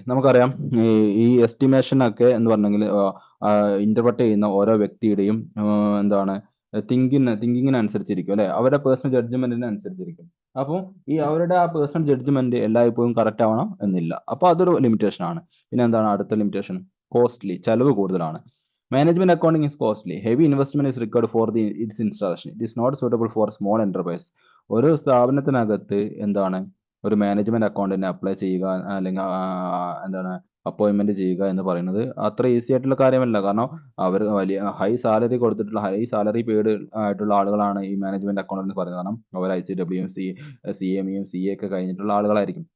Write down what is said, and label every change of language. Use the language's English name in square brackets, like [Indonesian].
[Malayalam] നമുക്കറിയാം ഈ എസ്റ്റിമേഷൻ ഒക്കെ എന്ന് പറഞ്ഞെങ്കിൽ ഇന്റർപ്രറ്റ് ചെയ്യുന്ന ഓരോ വ്യക്തിയുടെയും എന്താണ് തിങ്കിങ്ങിനനുസരിച്ചിരിക്കും അല്ലെ, അവരുടെ പേഴ്സണൽ ജഡ്ജ്മെന്റിന് അനുസരിച്ചിരിക്കും. അപ്പോൾ ഈ അവരുടെ ആ പേഴ്സണൽ ജഡ്ജ്മെന്റ് എല്ലായ്പ്പോഴും കറക്റ്റ് ആവണം എന്നില്ല. അപ്പൊ അതൊരു ലിമിറ്റേഷൻ ആണ്. പിന്നെ എന്താണ് അടുത്ത ലിമിറ്റേഷൻ? കോസ്റ്റ്ലി, ചെലവ് കൂടുതലാണ്. [English] Management accounting is costly. Heavy investment is required for its installation. It is not suitable for small enterprise. [Malayalam] ഒരു സ്ഥാപനത്തിനകത്ത് എന്താണ് ഒരു മാനേജ്മെന്റ് അക്കൗണ്ടിനെ അപ്ലൈ ചെയ്യുക അല്ലെങ്കിൽ എന്താണ് അപ്പോയിന്റ്മെന്റ് ചെയ്യുക എന്ന് പറയുന്നത് അത്ര ഈസി ആയിട്ടുള്ള കാര്യമല്ല. കാരണം അവർ വലിയ ഹൈ സാലറി കൊടുത്തിട്ടുള്ള, ഹൈ സാലറി പെയ്ഡ് ആയിട്ടുള്ള ആളുകളാണ് ഈ മാനേജ്മെന്റ് അക്കൗണ്ട് എന്ന് പറയുന്നത്. കാരണം അവർ ICWയും CMEയും CA ഒക്കെ കഴിഞ്ഞിട്ടുള്ള ആളുകളായിരിക്കും.